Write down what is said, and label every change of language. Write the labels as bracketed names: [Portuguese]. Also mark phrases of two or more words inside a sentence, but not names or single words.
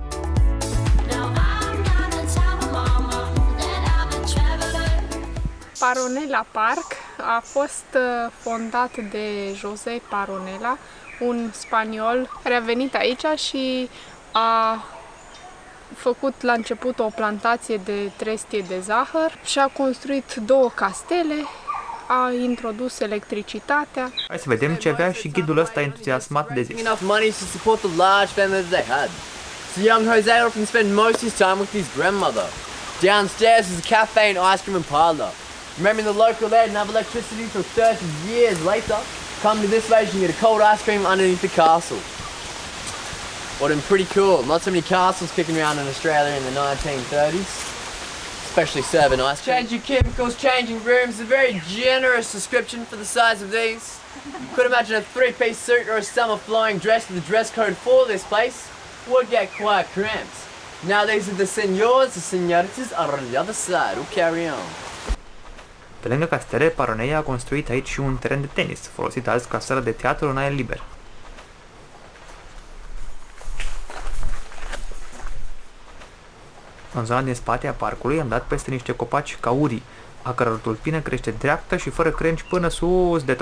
[Romanian] Paronela Park a fost fondat de José Paronela, un spaniol care a venit aici și a făcut la început o plantație de trestie de zahăr și a construit 2 castele, a introdus electricitatea. Hai să vedem ce avea și ghidul ăsta entuziasmat de zis. [English] Enough money to support the large family they had. So young Jose often spent most of his time with his grandmother. Downstairs is a cafe and ice cream and parlour. Remembering the local air didn't have electricity till 30 years later, come to this place you can get a cold ice cream underneath the castle. Would have been pretty cool. Not so many castles kicking around in Australia in the 1930s. Especially serving ice cream. Changing cubicles, changing rooms, a very generous description for the size of these. You could imagine a 3-piece suit or a summer flying dress with the dress code for this place would get quite cramped. Now these are the senors, the senoritas are on the other side. We'll carry on. [Romanian] Pe lângă castele, Paronea a construit aici și un teren de tenis, folosit azi ca sală de teatru în aer liber. În zona din spate a parcului am dat peste niște copaci kauri, a căror tulpină crește dreaptă și fără crengi până sus de tot.